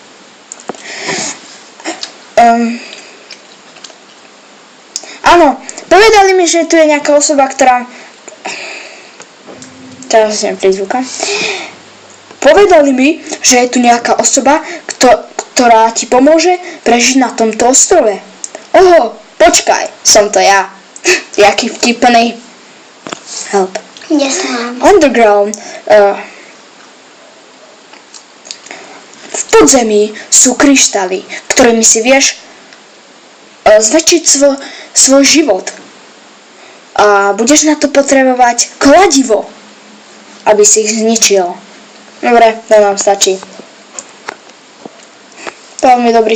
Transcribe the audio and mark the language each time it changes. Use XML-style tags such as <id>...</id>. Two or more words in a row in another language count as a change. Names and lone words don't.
<sk>Áno, povedali mi, že tu je nejaká osoba, ktorá... Teraz si neprizvukám. Povedali mi, že je tu nejaká osoba, ktorá ti pomôže prežiť na tomto ostrove. Oho, počkaj, som to ja. Jaký vtipný.</sk> <en>Help. Yes, ma'am. Underground.</en> <sk>V podzemí sú kryštály, ktorými si vieš zväčšiť svoj život. A budeš na to potrebovať kladivo, aby si ich zničil. Dobre, to nám stačí. Veľmi dobrý</sk>